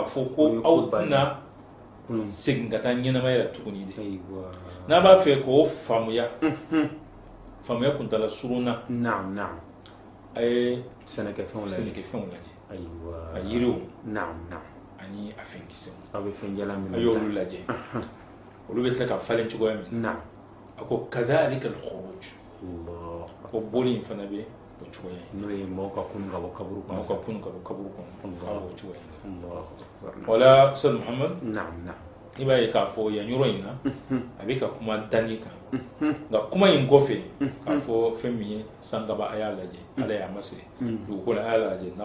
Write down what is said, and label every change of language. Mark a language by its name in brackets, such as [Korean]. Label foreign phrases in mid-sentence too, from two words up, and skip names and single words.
[Bambara] fɔ ko aw tɛna segin ka taa ɲɛnamaya la tuguni de n'a b'a fɛ k'o faamuya kuntala surunna a ye sɛnɛkɛfɛnw lajɛ a yiriw ani a fɛnkisɛw a y'olu lajɛ olu bɛ tila ka falen cogoya min a ko [Arabic] كذلك الخروج [Bambara] ko boli in fana bɛ o cogoya no ye maaw ka kunu ka bɔ kaburu kɔnɔ maaw ka kunu ka bɔ kaburu kɔnɔ k'a b'o cogoya Allahu wala Ustaz Muhammad naam i b'a ye k'a fɔ yan yɔrɔ in na a bɛ ka kuma danni kan nka kuma in kɔfɛ k'a fɔ fɛn min ye sankaba a y'a lajɛ ala y'a masiri dugukolo a y'a lajɛ